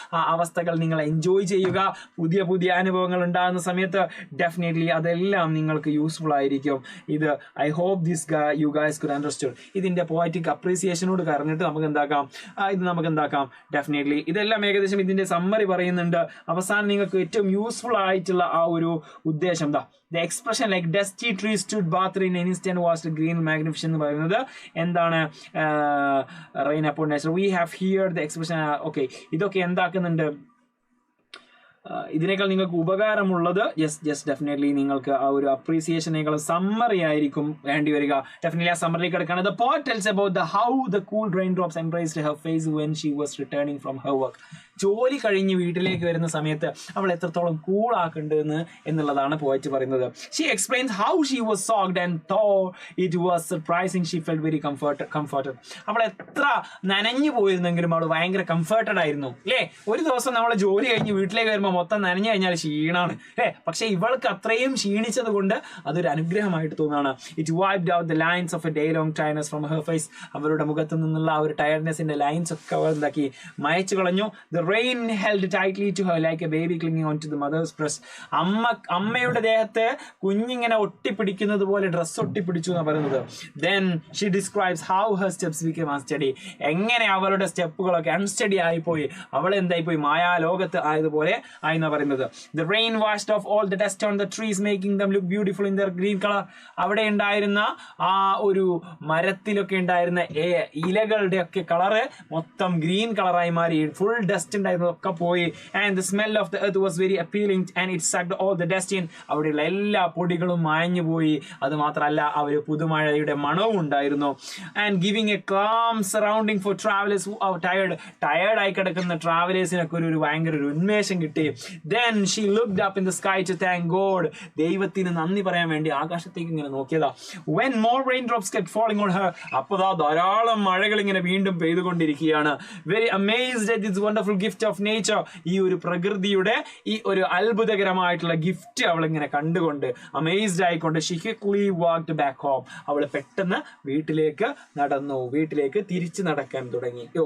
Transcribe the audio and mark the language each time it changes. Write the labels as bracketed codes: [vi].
[ml] ആ അവസ്ഥകൾ നിങ്ങൾ എൻജോയ് ചെയ്യുക. പുതിയ അനുഭവങ്ങൾ ഉണ്ടാകുന്ന സമയത്ത് ഡെഫിനറ്റ്ലി അതെല്ലാം നിങ്ങൾക്ക് യൂസ്ഫുൾ ആയിരിക്കും. ഇത് [en] I hope you guys could understood. [ml] ഇതിന്റെ പോയറ്റിക് അപ്രീസിയേഷനോട് പറഞ്ഞിട്ട് നമുക്ക് എന്താക്കാം ഡെഫിനറ്റ്ലി ഇതെല്ലാം ഏകദേശം ഇതിന്റെ സമ്മറി പറയുന്നുണ്ട്. അവസാനം നിങ്ങൾക്ക് ഏറ്റവും യൂസ്ഫുൾ ആയിട്ടുള്ള ആ ഒരു ഉദ്ദേശം [en] the expression like dusty tree stood bathed in an instant was green magnificent [ml] എന്ന് പറയുന്നത് എന്താണ്? [en] rain upon nature. We have here the expression. [ml] Okay, ഇതൊക്കെ എന്താക്കുന്നുണ്ട്? ഇതിനേക്കാൾ നിങ്ങൾക്ക് ഉപകാരമുള്ളത് യെസ് ഡെഫിനറ്റ്ലി നിങ്ങൾക്ക് ആ ഒരു അപ്രീസിയേഷനേക്കാൾ സമ്മറി ആയിരിക്കും വേണ്ടി വരിക. ഡെഫിനറ്റ്ലി ആ സമ്മറിലേക്ക് കിടക്കാണ്. [en] The poet tells about how the cool raindrops embraced her face when she was returning from her work. [ml] ജോലി കഴിഞ്ഞ് വീട്ടിലേക്ക് വരുന്ന സമയത്ത് അവൾ എത്രത്തോളം കൂൾ ആക്കേണ്ടതെന്ന് എന്നുള്ളതാണ് പോയറ്റ് പറയുന്നത്. [en] She explains how she was soaked and though it was surprising she felt very comforted. [ml] അവൾ എത്ര നനഞ്ഞു പോയിരുന്നെങ്കിലും അവൾ ഭയങ്കര കംഫർട്ടഡ് ആയിരുന്നു അല്ലേ. ഒരു ദിവസം നമ്മൾ ജോലി കഴിഞ്ഞ് വീട്ടിലേക്ക് വരുമ്പോൾ മൊത്തം നനഞ്ഞു കഴിഞ്ഞാൽ ക്ഷീണാണ് അല്ലേ. പക്ഷെ ഇവൾക്ക് അത്രയും ക്ഷീണിച്ചത് കൊണ്ട് അതൊരു അനുഗ്രഹമായിട്ട് തോന്നുകയാണ്. [en] It wiped out the lines of a day long tiredness from her face. [ml] അവരുടെ മുഖത്ത് നിന്നുള്ള ആ ഒരു ടയർഡ്നെസിന്റെ ലൈൻസ് ഒക്കെ അവൾ എന്താക്കി മായച്ചു കളഞ്ഞു. [en] The The rain held tightly to her like a baby clinging onto the mother's breast. [ml] അമ്മയുടെ ദേഹത്ത് കുഞ്ഞിങ്ങനെ ഒട്ടിപ്പിടിക്കുന്നത് പോലെ ഡ്രസ്സ് ഒട്ടിപ്പിടിച്ചു എന്നാണ് പറയുന്നത്. [en] Then she describes how her steps became unsteady. [ml] എങ്ങനെ അവളുടെ സ്റ്റെപ്പുകളൊക്കെ അൺസ്റ്റഡി ആയിപ്പോയി, അവൾ എന്തായിപ്പോയി, മായാലോകത്ത് ആയതുപോലെ ആയിന്നാ പറയുന്നത്. [en] The rain washed off all the dust on the trees, making them look beautiful in their green color. [ml] അവിടെ ഉണ്ടായിരുന്ന ആ ഒരു മരത്തിലൊക്കെ ഉണ്ടായിരുന്ന ഇലകളുടെ ഒക്കെ കളറ് മൊത്തം ഗ്രീൻ കളറായി മാറി. ഫുൾ ഡസ്റ്റ് ഉണ്ടായിരുന്നതൊക്കെ പോയി. [en] And the smell of the earth was very appealing and it sucked all the dust in. [ml] അവിടെയുള്ള എല്ലാ പൊടികളും മാഞ്ഞു പോയി. അത് മാത്രമല്ല അവർ പുതുമഴയുടെ മണവും ഉണ്ടായിരുന്നു. [en] And giving a calm surrounding for travelers who are tired [ml] ആയി കിടക്കുന്ന ട്രാവലേഴ്സിനൊക്കെ ഒരു ഭയങ്കര ഒരു ഉന്മേഷം കിട്ടി. [en] Then she looked up in the sky to thank God. [ml] ദൈവത്തിന് നന്ദി പറയാൻ വേണ്ടി ആകാശത്തേക്ക് ഇങ്ങനെ നോക്കിയതാ. [en] When more raindrops kept falling on her, [ml] അപ്പതാ ധാരാളം മഴകൾ ഇങ്ങനെ വീണ്ടും പെയ്തുകൊണ്ടിരിക്കുകയാണ്. [en] Very amazed at this wonderful gift of nature. [ml] ഈ ഒരു പ്രകൃതിയുടെ ഈ ഒരു അത്ഭുതകരമായിട്ടുള്ള ഗിഫ്റ്റ് അവൾ ഇങ്ങനെ കണ്ടുകൊണ്ട് അമേസ്ഡ് ആയിക്കൊണ്ട് [en] she quickly walked back home. [ml] അവൾ പെട്ടെന്ന് വീട്ടിലേക്ക് നടന്നു, വീട്ടിലേക്ക് തിരിച്ചു നടക്കാൻ തുടങ്ങി.